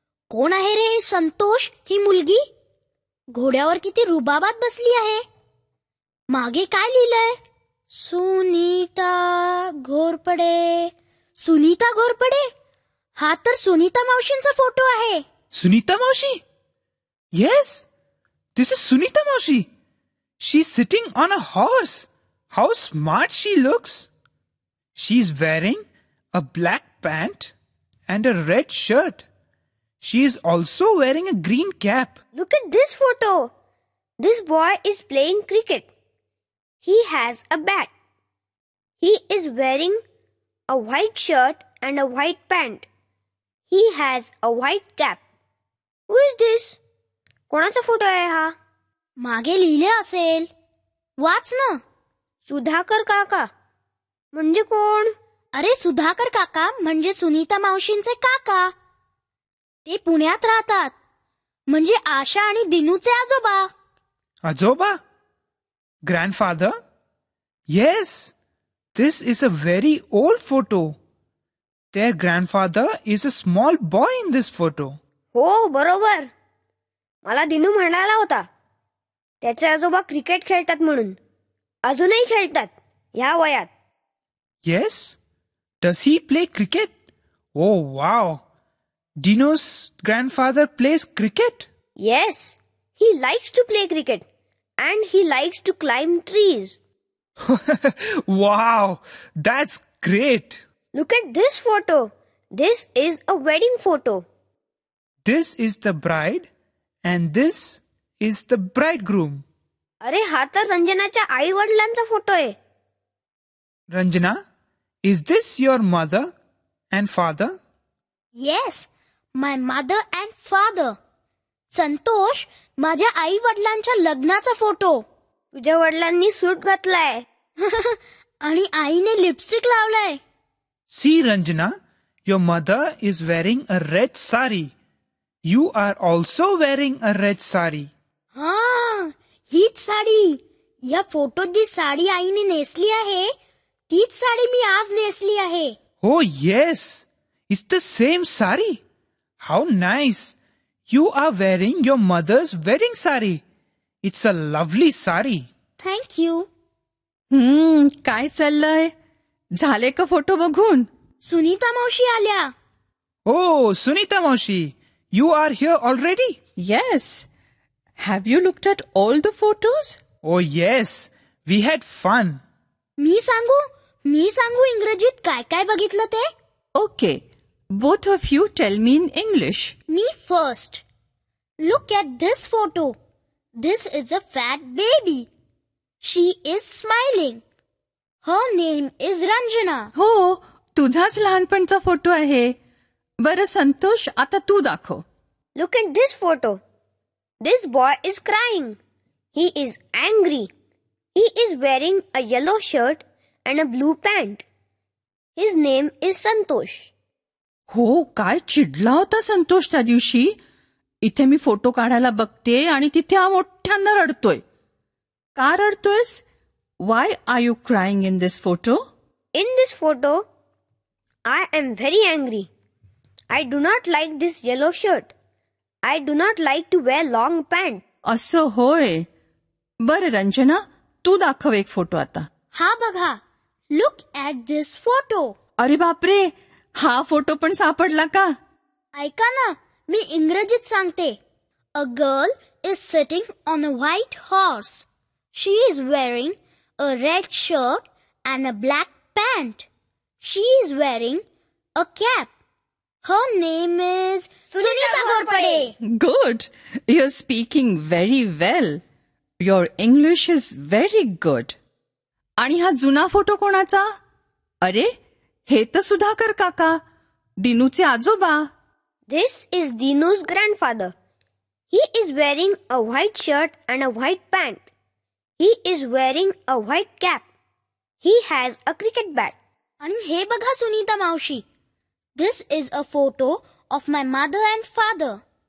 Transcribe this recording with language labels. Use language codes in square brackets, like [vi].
[mr] कोण आहे रे संतोष ही मुलगी? घोड्यावर किती रुबाबात बसली आहे. मागे काय लिहिलंय? सुनीता घोरपडे. सुनीता घोरपडे? हा तर सुनीता मावशींचा फोटो आहे. [en] Sunita Maushi? Yes, this is Sunita Maushi. She's sitting on a horse. How smart she looks. She's wearing a black pant and a red shirt. She is also wearing a green cap. Look at this photo. This boy is playing cricket. He has a bat. He is wearing a white shirt and a white pant. He has a white cap. Who is this? [mr] कोणाचा photo आहे हा? मागे लिहिले असेल. वाच ना. सुधाकर काका. म्हणजे कोण? अरे सुधाकर काका म्हणजे सुनीता मावशींचे काका. ते पुण्यात राहतात. म्हणजे आशा आणि दिनूचे आजोबा. [en] Ajoba? Grandfather? Yes, This is a very old photo. Their grandfather is a small boy in this photo. [mr] हो बरोबर. मला दिनू म्हणाला होता त्याचे आजोबा क्रिकेट खेळतात म्हणून. अजूनही खेळतात ह्या वयात. [en] Yes? Does he play cricket? Oh wow. Dino's grandfather plays cricket? Yes, he likes to play cricket and he likes to climb trees. Wow, that's great. Look at this photo. This is a wedding photo. This is the bride and this is the bridegroom. [mr] अरे हा तर रंजनाच्या आई वडिलांचा photo आहे. [en] Ranjana, is this your mother and father? Yes, my mother and father. [mr] Santosh, माझ्या आई वडिलांच्या लग्नाचा photo. तुझ्या वडिलांनी सूट घातलाय. आणि आईने लिपस्टिक लावलाय. [en] See, Ranjana, your mother is wearing a red sari. You are also wearing a red sari. [mr] हा, हीच साडी. या फोटोत जी साडी आईने नेसली आहे तीच साडी मी आज नेसली आहे. [en] Oh yes, it's the same sari. How nice. You are wearing your mother's wedding sari. It's a lovely sari. Thank you. [mr] काय चाललंय? झाले का फोटो बघून? सुनीता मावशी आल्या. [en] Oh, Sunita Maushi, you are here already? Yes. Have you looked at all the photos? Oh yes, we had fun. [mr] मी सांगू इंग्रजीत काय काय बघितलं ते. [en] Okay. Both of you tell me in English. Me first. Look at this photo. This is a fat baby. She is smiling. Her name is Ranjana. [mr] हो, तुझाच लहानपणचा photo आहे. बरं संतोष, आता तू दाखव. [en] Look at this photo. This boy is crying. He is angry. He is wearing a yellow shirt and a blue pant. His name is Santosh. [mr] हो, काय चिडला होता संतोष त्या दिवशी. इथे मी फोटो काढायला बघते आणि तिथे हा मोठ्यांदा रडतोय. का रडतोयस? [en] Why are you crying in this photo? In this photo, I am very angry. I do not like this yellow shirt. I do not like to wear long pants. [mr] असं होय. बरं रंजना, तू दाखव एक फोटो आता. हा बघा. [en] Look at this photo. [mr] अरे बापरे, हा फोटो पण सापडला का? ऐका ना, मी इंग्रजीत सांगते. [en] A girl is sitting on a white horse. She is wearing a red shirt and a black pant. She is wearing a cap. Her name is Sunita Ghorpade. Good. You're speaking very well. Your English is very good. [mr] आणि हा जुना photo कोणाचा? अरे, हे तर सुधाकर काका, दिनूचे आजोबा. [en] This is Dinu's grandfather. He is wearing a white shirt and a white pant. He is wearing a white cap. He has a cricket bat. [mr] आणि हे बघा सुनीता मावशी. [en] This is a photo of my mother and father.